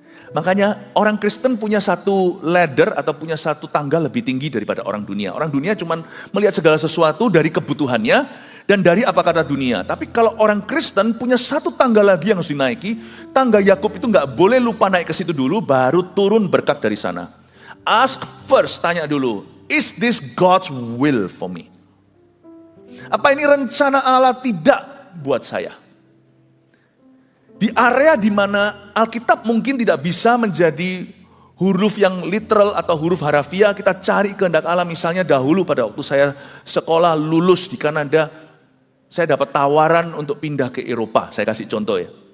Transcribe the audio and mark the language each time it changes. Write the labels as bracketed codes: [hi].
[id] Makanya orang Kristen punya satu ladder atau punya satu tangga lebih tinggi daripada orang dunia. Orang dunia cuma melihat segala sesuatu dari kebutuhannya dan dari apa kata dunia. Tapi kalau orang Kristen punya satu tangga lagi yang harus dinaiki, tangga Yakub itu nggak boleh lupa naik ke situ dulu, baru turun berkat dari sana. [en] Ask first, [id] tanya dulu, [en] is this God's will for me? [id] Apa ini rencana Allah tidak buat saya? Di area di mana Alkitab mungkin tidak bisa menjadi huruf yang literal atau huruf harafiah, kita cari kehendak Allah. Misalnya dahulu pada waktu saya sekolah lulus di Kanada, saya dapat tawaran untuk pindah ke Eropa. Saya kasih contoh ya.